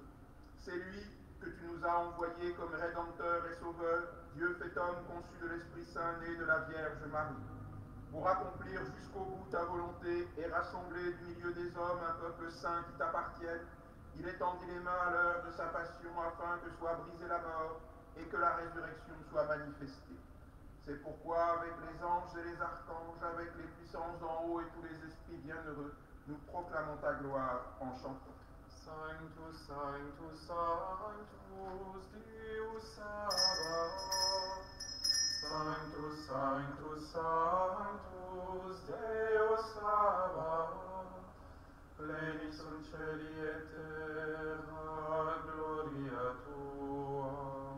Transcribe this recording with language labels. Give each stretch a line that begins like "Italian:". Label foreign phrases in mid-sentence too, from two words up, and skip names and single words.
French: C'est lui que tu nous as envoyé comme Rédempteur et Sauveur, Dieu fait homme conçu de l'Esprit Saint, né de la Vierge Marie, pour accomplir jusqu'au bout ta volonté et rassembler du milieu des hommes un peuple saint qui t'appartienne. Il étendit les mains à l'heure de sa passion afin que soit brisée la mort et que la résurrection soit manifestée. C'est pourquoi, avec les anges et les archanges, avec les puissances d'en haut et tous les esprits bienheureux, nous proclamons ta gloire en chantant.
Latin: Sanctus, Sanctus, Sanctus, Deus Sabaoth. Sanctus, Sanctus, Sanctus, Deus Sabaoth. Pleni sunt celi et terra, gloria tua.